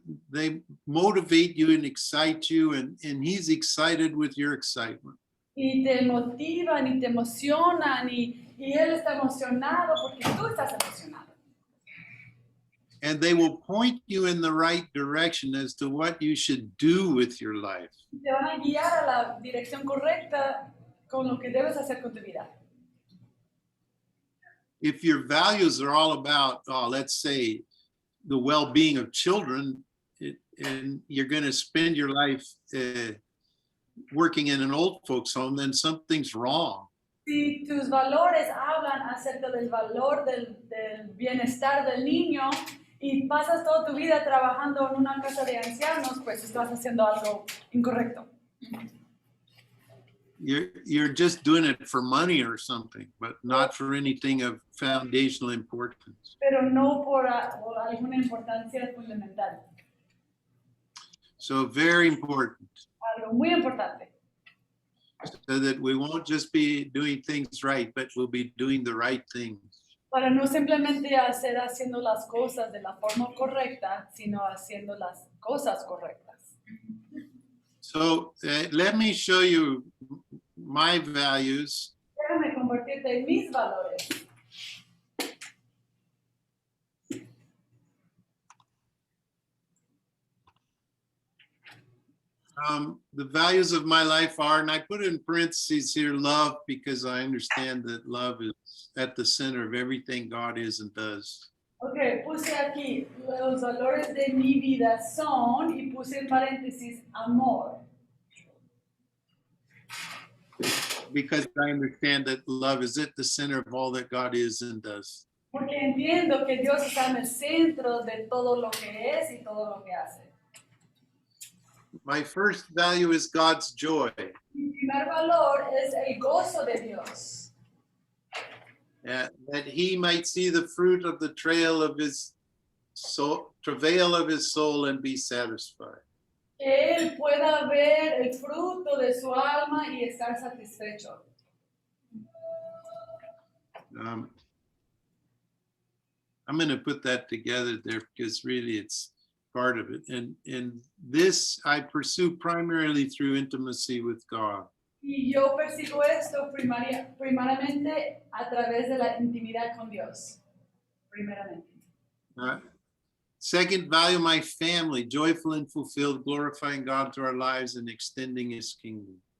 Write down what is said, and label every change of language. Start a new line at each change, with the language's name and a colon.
English: They motivate you and excite you, and he's excited with your excitement.
Spanish: Y te motivan y te emocionan y Él está emocionado porque tú estás emocionado.
English: And they will point you in the right direction as to what you should do with your life.
Spanish: Te van a guiar a la dirección correcta con lo que debes hacer con tu vida.
English: If your values are all about, let's say, the well-being of children, and you're going to spend your life working in an old folks home, then something's wrong.
Spanish: Si tus valores hablan acerca del valor del bienestar del niño y pasas toda tu vida trabajando en una casa de ancianos, pues estás haciendo algo incorrecto.
English: You're just doing it for money or something, but not for anything of foundational importance.
Spanish: Pero no por alguna importancia fundamental.
English: So very important,
Spanish: Algo muy importante.
English: so that we won't just be doing things right, but we'll be doing the right things.
Spanish: Para no simplemente haciendo las cosas de la forma correcta, sino haciendo las cosas correctas.
English: So let me show you my values.
Spanish: Déjame compartirte mis valores.
English: The values of my life are, and I put in parentheses here, love, because I understand that love is at the center of everything God is and does.
Spanish: Ok, puse aquí, los valores de mi vida son, y puse en paréntesis, amor.
English: Because I understand that love is at the center of all that God is and does.
Spanish: Porque entiendo que Dios está en el centro de todo lo que es y todo lo que hace.
English: My first value is God's joy.
Spanish: Mi primer valor es el gozo de Dios.
English: That he might see the fruit of the travail of his soul and be satisfied.
Spanish: Que Él pueda ver el fruto de su alma y estar satisfecho.
English: I'm going to put that together there because really it's part of it. And this I pursue primarily through intimacy with God.
Spanish: Y yo persigo esto primariamente a través de la intimidad con Dios. Primeramente.
English: Second, value my family, joyful and fulfilled, glorifying God through our lives and extending his kingdom.